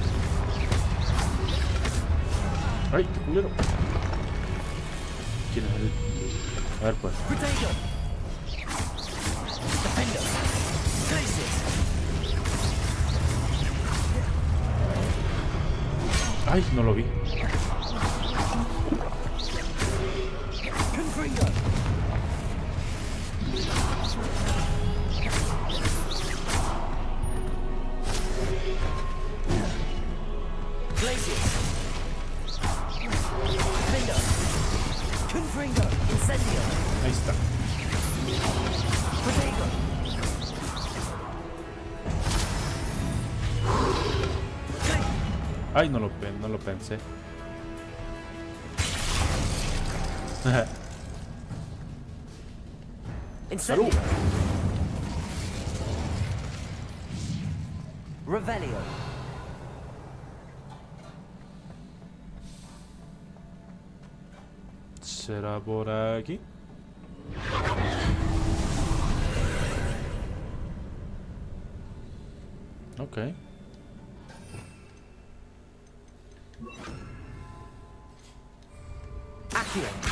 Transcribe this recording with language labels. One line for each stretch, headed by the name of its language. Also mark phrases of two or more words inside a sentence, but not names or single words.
Spanish: Ay, qué culero. ¿Quién es él? A ver, pues. Potato. Defendo. Glacius. Ay, no lo vi. Confringo. Glacius. Defendo. Confringo. Incendio. Ahí está. Potato. Ay, no lo pensé. Incendio. ¡Salud! Revelio. ¿Será por aquí? Ok. Accio.